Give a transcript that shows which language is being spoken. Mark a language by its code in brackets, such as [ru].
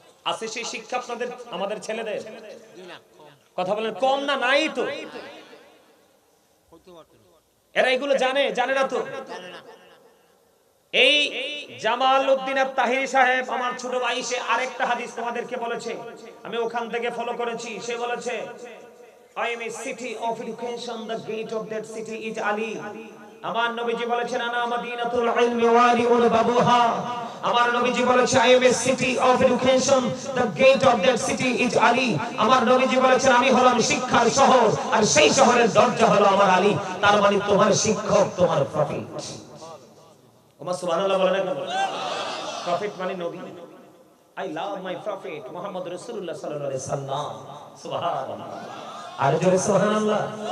[bn] আছে সেই শিক্ষা আপনাদের আমাদের ছেলেদের? কথা বলেন কম না নাই তো? এরা এগুলো জানে না তো? এই জামালউদ্দিন আত-তাহিরি সাহেব আমার ছোট ভাই, সে আরেকটা হাদিস তোমাদেরকে বলেছে, আমি ওখান থেকে ফলো করেছি। সে বলেছে [en] I am a city of education, the gate of that city is Ali. [bn] আমার নবীজি বলেছেন [ar] আনা মাদিনাতুল ইলমি ওয়ালিউল বাবুহা। [bn] আমার নবীজি বলেছে [en] I am a city of education, the gate of that city is Ali. [bn] আমার নবীজি বলেছেন আমি হলাম শিক্ষার শহর, আর সেই শহরের দরজা হলো আমার আলী। তার মানে তোমার শিক্ষক তোমার প্রফেট। ওমা সুবহানাল্লাহ বলেন না? প্রফেট মানে নবী। [en] I love my prophet Muhammad Rasulullah sallallahu alaihi wasallam. সুবহানাল্লাহ। [bn] আর জোরে [en] সুবহানাল্লাহ।